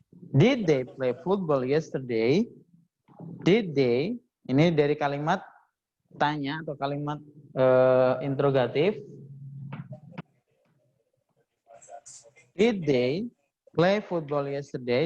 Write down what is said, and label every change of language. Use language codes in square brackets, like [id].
[en] Did they play football yesterday? Did they? [id] Ini dari kalimat tanya atau kalimat interrogatif. [en] Did they play football yesterday?